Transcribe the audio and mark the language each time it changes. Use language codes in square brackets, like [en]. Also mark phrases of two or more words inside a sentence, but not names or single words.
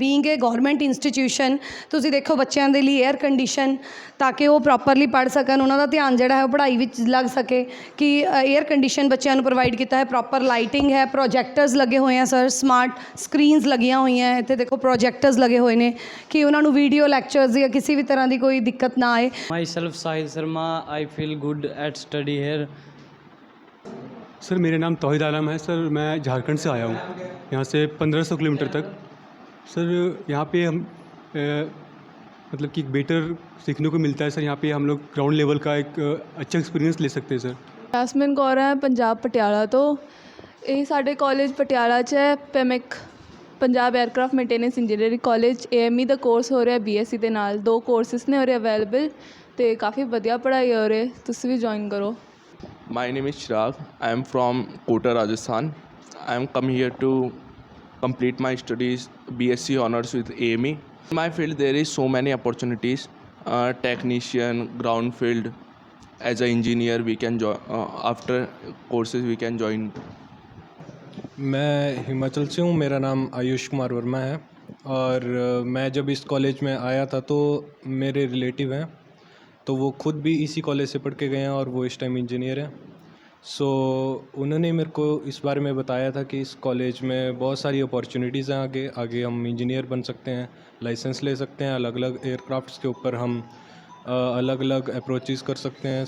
[en] being a government institution, [pa] ਤੁਸੀਂ ਦੇਖੋ ਬੱਚਿਆਂ ਦੇ ਲਈ [en] air condition, [pa] ਤਾਂ ਕਿ ਉਹ ਪ੍ਰੋਪਰਲੀ ਪੜ੍ਹ ਸਕਣ, ਉਹਨਾਂ ਦਾ ਧਿਆਨ ਜਿਹੜਾ ਹੈ ਉਹ ਪੜ੍ਹਾਈ ਵਿੱਚ ਲੱਗ ਸਕੇ, ਕਿ [en] air condition [pa] ਬੱਚਿਆਂ ਨੂੰ ਪ੍ਰੋਵਾਈਡ ਕੀਤਾ ਹੈ, [en] proper lighting [pa] ਹੈ, ਪ੍ਰੋਜੈਕਟਰਸ ਲੱਗੇ ਹੋਏ ਆ ਸਰ, [en] smart screens [pa] ਲੱਗੀਆਂ ਹੋਈਆਂ, ਇੱਥੇ ਦੇਖੋ ਪ੍ਰੋਜੈਕਟਰਸ ਲੱਗੇ ਹੋਏ ਨੇ, ਕਿ ਉਹਨਾਂ ਨੂੰ [en] video lectures [pa] ਜਾਂ ਕਿਸੇ ਵੀ ਤਰ੍ਹਾਂ ਦੀ ਕੋਈ ਦਿੱਕਤ ਨਾ ਆਏ। [en] Myself Sahil Sharma, I feel good at study here. [hi] सर मेरा नाम तौहीद आलम है सर, मैं झारखंड से आया हूँ, यहाँ से 1500 किलोमीटर तक। सर यहाँ पे हम मतलब कि बेटर सीखने को मिलता है सर। यहाँ पे हम लोग [en] ground level [hi] का एक अच्छा एक्सपीरियंस ले सकते हैं सर। [pa] ਜੈਸਮਿਨ ਕੌਰ ਹੈ, ਪੰਜਾਬ ਪਟਿਆਲਾ ਤੋਂ। ਇਹ ਸਾਡੇ ਕਾਲਜ ਪਟਿਆਲਾ 'ਚ ਹੈ, ਪੈਮਿਕ ਪੰਜਾਬ 에ਅਰਕ੍ਰਾਫਟ ਮੇਨਟੇਨੈਂਸ ਇੰਜੀਨੀਅਰਿੰਗ ਕਾਲਜ। AME ਦਾ ਕੋਰਸ ਹੋ ਰਿਹਾ BSc ਦੇ ਨਾਲ, 2 ਕੋਰਸਿਸ ਨੇ ਉਰੇ ਅਵੇਲੇਬਲ, ਅਤੇ ਕਾਫੀ ਵਧੀਆ ਪੜ੍ਹਾਈ ਹੈ ਉਰੇ, ਤੁਸੀਂ ਵੀ ਜੁਆਇਨ ਕਰੋ। [en] My name is Chirag. I am from Kota, Rajasthan. I am come here to complete my studies BSc honors with AME. In my field there is so many opportunities. Technician, ground field, as an engineer we can join. After courses we can join. [hi] मैं हिमाचल से हूँ, मेरा नाम आयुष कुमार वर्मा है, और मैं जब इस कॉलेज में आया था तो मेरे रिलेटिव हैं, तो वो खुद भी इसी कॉलेज से पढ़ के गए हैं और वो इस टाइम इंजीनियर हैं। सो उन्होंने मेरे को इस बारे में बताया था कि इस कॉलेज में बहुत सारी अपॉर्चुनिटीज़ हैं, आगे हम इंजीनियर बन सकते हैं, लाइसेंस ले सकते हैं, अलग अलग एयरक्राफ्ट्स के ऊपर हम अलग अलग अप्रोचेस कर सकते हैं।